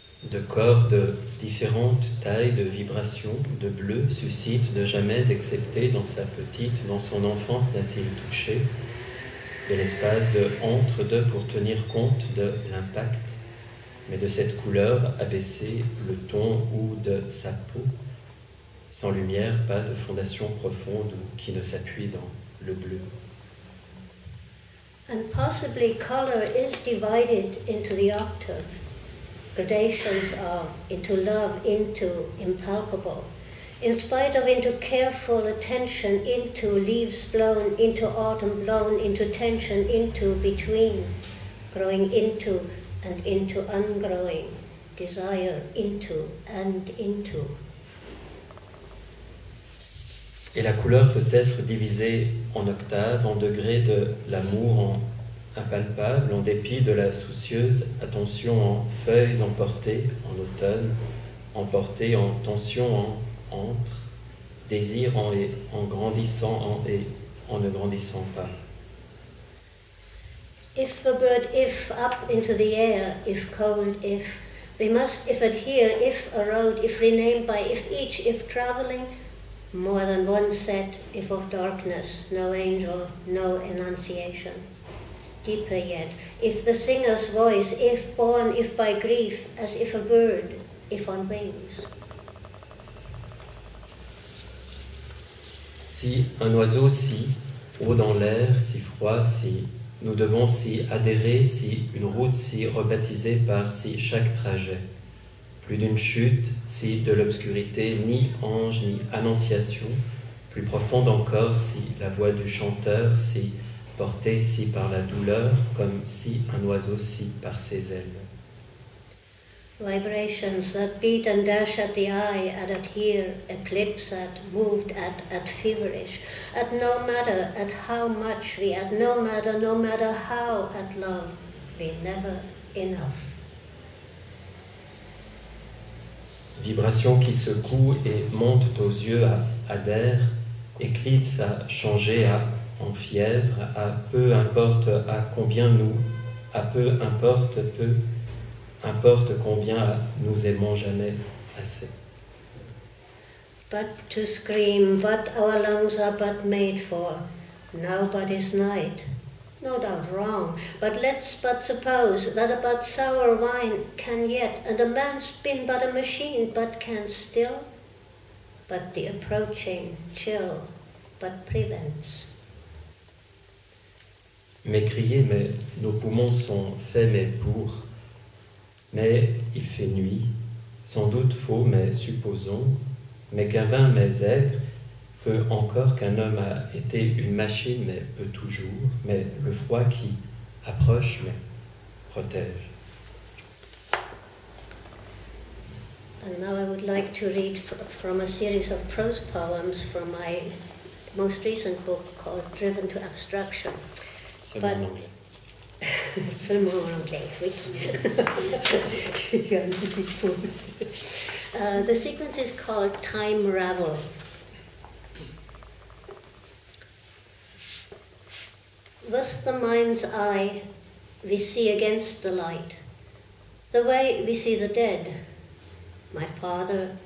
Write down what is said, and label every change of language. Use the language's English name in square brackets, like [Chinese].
[French] De corps de différentes tailles, de vibrations, de bleu, suscite de jamais excepté dans sa petite, dans son enfance n'a-t-il touché, de l'espace de entre deux pour tenir compte de l'impact, mais de cette couleur abaisser le ton ou de sa peau, sans lumière, pas de fondation profonde ou qui ne s'appuie dans le bleu. [English] And possibly color is divided into the octave. Gradations of, into love, into impalpable, in spite of into careful attention, into leaves blown, into autumn blown, into tension, into between, growing into and into ungrowing, desire into and into. [French] Et la couleur peut être divisée en octaves, en degrés de l'amour, en impalpable, en dépit de la soucieuse attention en feuilles emportées en automne, emportées en tension en entre, désir en et, en grandissant en et, en ne grandissant pas. [English] If a bird, if up into the air, if cold, if we must, if adhere, if a road, if renamed by, if each, if traveling, more than one set, if of darkness, no angel, no enunciation. Deeper yet, if the singer's voice, if born, if by grief, as if a bird, if on wings. [French] Si un oiseau si haut dans l'air, si froid, si nous devons s'y adhérer, si une route si rebaptisée par si chaque trajet, plus d'une chute, si de l'obscurité, ni ange, ni annonciation, plus profonde encore, si la voix du chanteur, si porté si par la douleur, comme si un oiseau si par ses ailes. [English] Vibrations that beat and dash at the eye, at here, eclipse at, moved at feverish, at no matter, at how much we, at no matter how, at love, we never enough. [French] Vibrations qui secouent et montent aux yeux, adhèrent, éclipse à changer, en fièvre, à peu importe à combien nous, à peu importe combien nous aimons jamais assez. [English] But to scream, but our lungs are but made for, now but is night, no doubt wrong, but let's but suppose that a but sour wine can yet, and a man's been but a machine, but can still, but the approaching chill, but prevents. [French] M'écrier, mais nos poumons sont faits, mais pour. Mais il fait nuit, sans doute faux, mais supposons, mais qu'un vin, mais aigre, peut encore qu'un homme a été une machine, mais peut toujours, mais le froid qui approche, mais protège. [English] And now I would like to read from a series of prose poems from my most recent book called Driven to Abstraction. [French] Seulement en anglais. Seulement en anglais, oui. [English] The sequence is called Time Ravel. With the mind's eye, we see against the light, the way we see the dead, my father,